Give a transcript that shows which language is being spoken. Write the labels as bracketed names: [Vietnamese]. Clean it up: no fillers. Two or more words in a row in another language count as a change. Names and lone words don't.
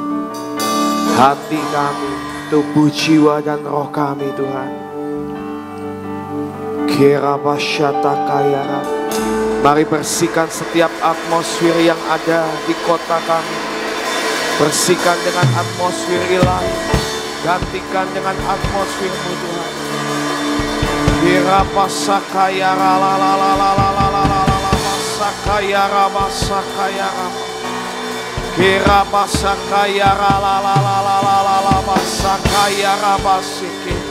[Indonesian] Hati kami, tubuh, jiwa, dan roh kami Tuhan. Kirabasyata. Mari bersihkan setiap atmosfer yang ada di kota kami. Bersihkan dengan atmosfer ilahi. Gantikan dengan atmosfer-Mu Tuhan. Kirabasakaya sakaya rama sakaya rama. Kirabasakaya sakaya rama siki.